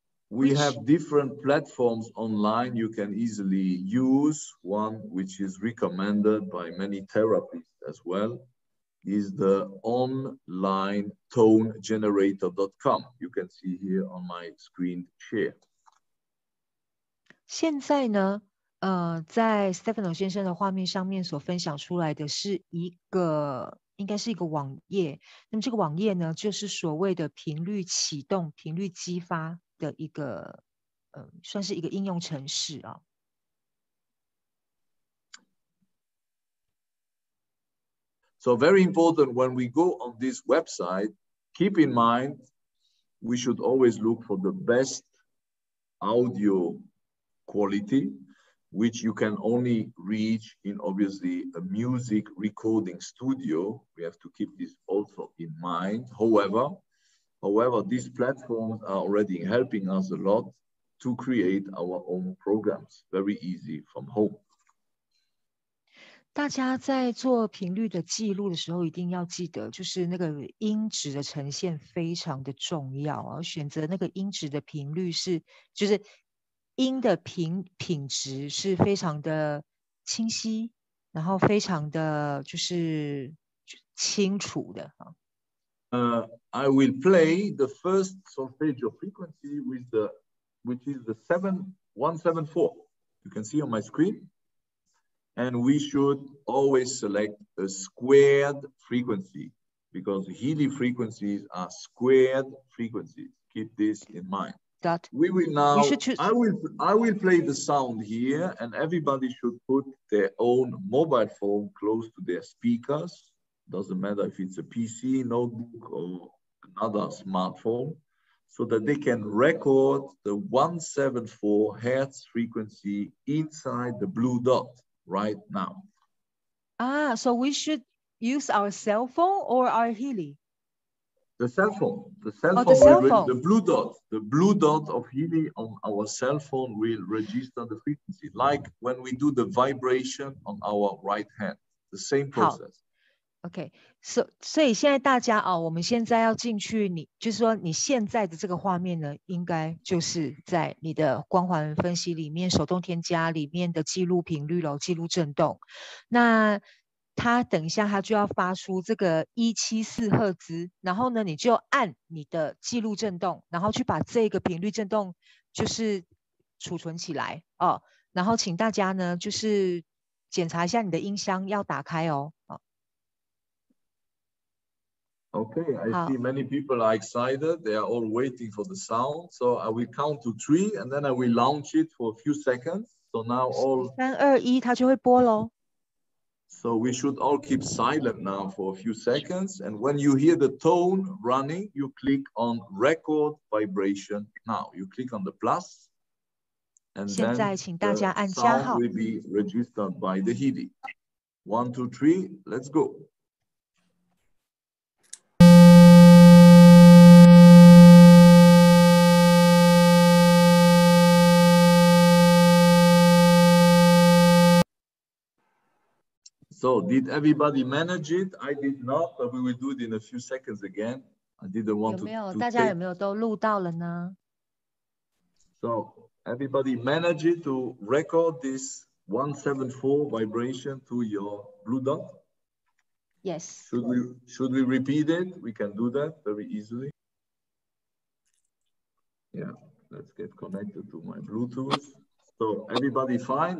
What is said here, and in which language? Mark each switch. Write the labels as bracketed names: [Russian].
[English] we have different platforms online you can easily use. One which is recommended by many therapists as well is the onlineToneGenerator.com. You can see here on my screen share. [Chinese] 现在呢，在 Stefano 先生的画面上面所分享出来的是应该是一个网页。那么这个网页呢，就是所谓的频率启动、频率激发的一个，算是一个应用程式啊。 [English] So very important when we go on this website, keep in mind, we should always look for the best audio quality, which you can only reach in obviously a music recording studio. We have to keep this also in mind. However, these platforms are already helping us a lot to create our own programs, very easy from home. [Chinese] 大家在做频率的记录的时候，一定要记得，就是那个音质的呈现非常的重要啊。选择那个音质的频率就是音的品质是非常的清晰，然后非常的就是清楚的啊。 [English] I will play the first solfeggio frequency which is the 7174. You can see on my screen. And we should always select a squared frequency because Healy frequencies are squared frequencies. Keep this in mind. We will now, I will play the sound here and everybody should put their own mobile phone close to their speakers. Doesn't matter if it's a PC, notebook, or another smartphone, so that they can record the 174 Hertz frequency inside the blue dot right now. So we should use our cell phone or our Healy? The cell phone. The blue dot of Healy on our cell phone will register the frequency, like when we do the vibration on our right hand. The same process. [Chinese] OK， 所以现在大家我们现在要进去，就是说你现在的这个画面呢，应该就是在你的光环分析里面手动添加里面的记录频率咯，记录震动。那它等一下它就要发出这个174赫兹，然后呢你就按你的记录震动，然后去把这个频率震动就是储存起来哦。然后请大家呢就是检查一下你的音箱要打开哦。 [English] Okay, I see many people are excited. They are all waiting for the sound. So I will count to 3 and then I will launch it for a few seconds. So now all [Chinese] 3、2、1，它就会播咯。 [English] So we should all keep silent now for a few seconds. And when you hear the tone running, you click on record vibration now. You click on the plus. And then the sound will be registered by the Healy. 1, 2, 3, let's go. So did everybody manage it? I did not, but we will do it in a few seconds again. I didn't want to [Chinese] 大家有没有都录到了呢？ [English] So everybody manage it to record this 174 vibration to your blue dot? Yes. Should we repeat it? We can do that very easily. Yeah, let's get connected to my Bluetooth. So everybody fine?